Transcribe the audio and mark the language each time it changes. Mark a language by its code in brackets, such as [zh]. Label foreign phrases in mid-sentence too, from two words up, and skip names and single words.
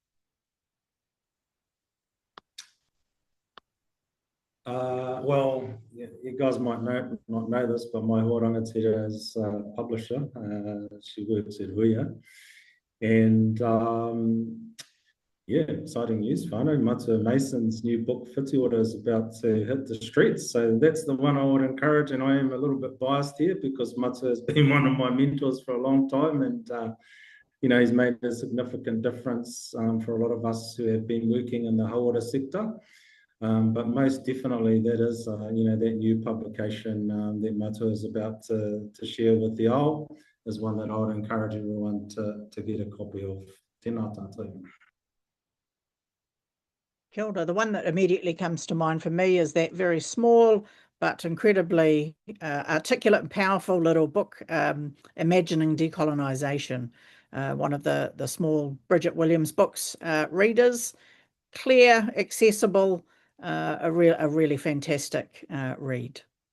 [en] Well, you guys might not know this, but my rangatira is a publisher. She works at Huia. And Yeah, exciting news, whānau. Matua Mason's new book, Whiti Ora, is about to hit the streets. So that's the one I would encourage. And I am a little bit biased here because Matua has been one of my mentors for a long time. And, he's made a significant difference for a lot of us who have been working in the hauora sector. But most definitely that is, that new publication that Matua is about to share with the ao is one that I would encourage everyone to get a copy of. [mi] Tēnā tātou. Kia ora. [en] The one that immediately comes to mind for me is that very small but incredibly articulate and powerful little book, Imagining Decolonisation, one of the small Bridget Williams books. Readers, clear, accessible, a really fantastic read.